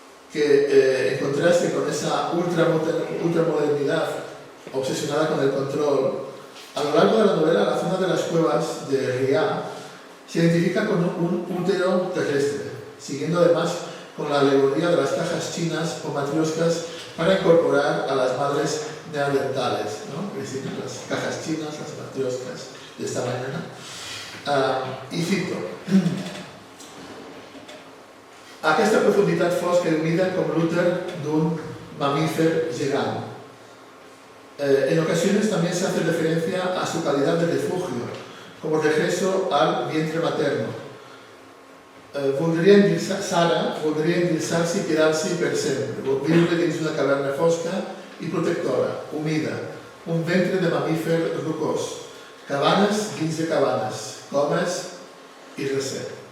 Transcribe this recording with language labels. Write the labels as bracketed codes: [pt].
[es] que en contraste con esa ultramodernidad obsesionada con el control, a lo largo de la novela la zona de las cuevas de Riá se identifica con un útero terrestre, siguiendo además con la alegoría de las cajas chinas o matrioscas para incorporar a las madres neandertales, ¿no? Es decir, las cajas chinas, las matrioscas de esta mañana. [ca] I cito: aquesta profunditat fosca i humida com l'úter d'un mamífer gegant. [es] En ocasiones también se hace referencia a su calidad de refugio, como regreso al vientre materno. [ca] Sara voldria endinsar-se i quedar-se per sempre, viure dins una caverna fosca i protectora, humida, un ventre de mamífer rocós, cabanes dins de cabanes, comes y reset.